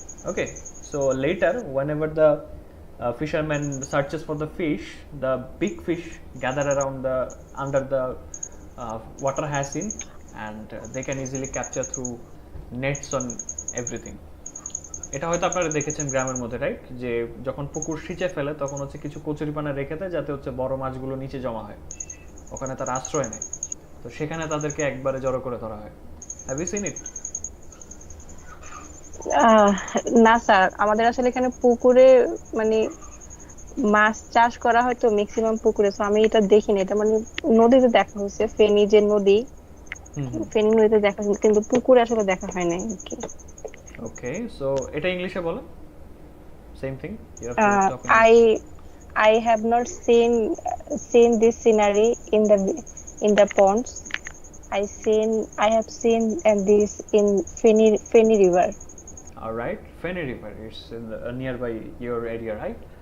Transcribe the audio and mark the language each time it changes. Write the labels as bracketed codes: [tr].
[en] Okay, so later whenever the fisherman searches for the fish, the big fish gather around the under the water hyacinth, and they can easily capture through nets on everything. [bn] এটা হয়তো আপনারা দেখেছেন গ্রামের মধ্যে, right? যে যখন পুকুর সিঁচে ফেলে তখন হচ্ছে কিছু কচুরিপানা রেখে দেয় যাতে হচ্ছে বড় মাছগুলো নিচে জমা হয়, ওখানে তার আশ্রয় নেয়, তো সেখানে তাদেরকে একবারে জড়ো করে ধরা হয়। [en] Have you seen it? [bn] না স্যার, আমাদের আসলে এখানে পুকুরে মানে মাছ চাষ করা হয় তো ম্যাক্সিমাম পুকুরে, তো আমি এটা দেখিনি। এটা মানে নদীতে দেখা হয়েছে, ফেনী যে নদী, ফেনী নদীতে দেখা হয়েছে, কিন্তু পুকুরে আসলে দেখা হয় নাই আর কি। [en] okay, so [bn] এটা ইংলিশে বলো, [en] Same thing you have to talk in. I have not seen this scenery in the ponds. I have seen this in Feni River. All right, Feni River is in the, nearby your area, right?